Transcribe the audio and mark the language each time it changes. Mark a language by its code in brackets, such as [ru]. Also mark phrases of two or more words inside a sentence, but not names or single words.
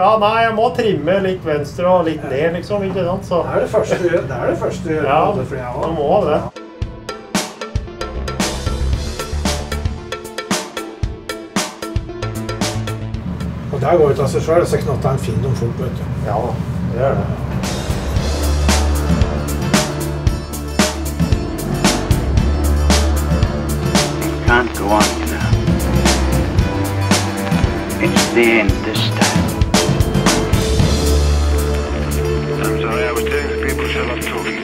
[no] Ja, nei, jeg må trimme litt venstre og litt ned, liksom, ikke sant? Så. Det er det første du gjør på modellfly. Ja, du må det. Og der går ut av seg selv, så knotta en fin om folk, vet du. Ja, det gjør det. [en] Can't go on now. It's the end this time. I'm sorry, I was telling the people shut up talking.